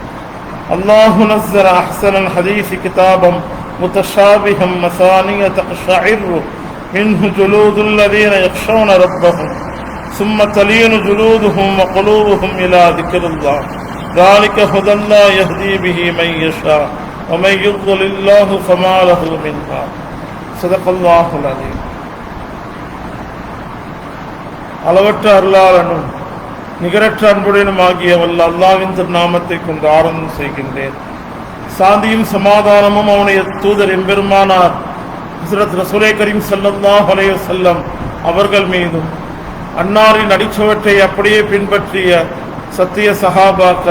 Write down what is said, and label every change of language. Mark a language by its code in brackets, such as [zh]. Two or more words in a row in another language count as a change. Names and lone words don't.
[ar] الله نزل أحسن الحديث كتابا متشابها مثانية تقشعر منه جلود الذين يخشون ربهم ثم تلين جلودهم وقلوبهم إلى ذكر الله ذلك هدى الله يهدي به من يشاء ومن يضلل الله فما له من هاد. صدق الله العظيم. [ta] அளவற்ற அருளாளனும் நிகரற்ற அன்புடனுமாகிய வல்ல அல்லாஹ்வின் திருநாமத்தை கொண்டு ஆரம்பம் செய்கின்றேன். சாந்தியும் சமாதானமும் அவனுடைய தூதர் எம்பெருமானார் ஹஸ்ரத் [ur] رسولِ کریم [ar] صلى الله عليه وسلم [ta] அவர்கள் மீதும் அன்னாரின் அடிச்சுவற்றை அப்படியே பின்பற்றிய சத்திய சஹாபாக்கள்,